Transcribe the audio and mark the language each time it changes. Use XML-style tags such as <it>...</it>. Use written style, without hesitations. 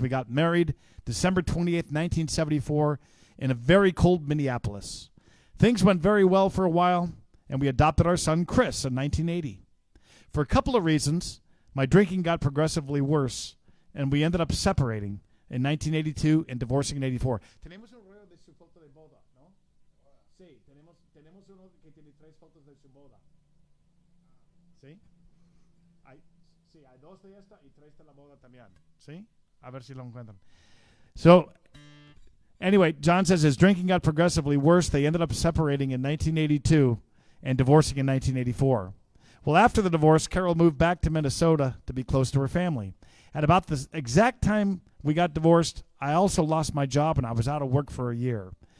<en>We got married December 28th, 1974 in a very cold Minneapolis. Things went very well for a while, and we adopted our son, Chris, in 1980. For a couple of reasons, my drinking got progressively worse, and we ended up separating in 1982 and divorcing in 84.</en> <es>Tenemos un rollo de su foto de boda, ¿no? Sí, tenemos uno que tiene 3 fotos de su boda. ¿Sí? Hay 2 de esta y 3 de la boda también. ¿Sí? A ver si lo encuentran.</es> <en>So, anyway, John says his drinking got progressively worse. They ended up separating in 1982 and divorcing in 1984. Well, after the divorce, Carol moved back to Minnesota to be close to her family. At about the exact time we got divorced, I also lost my job and I was out of work for a year.</en>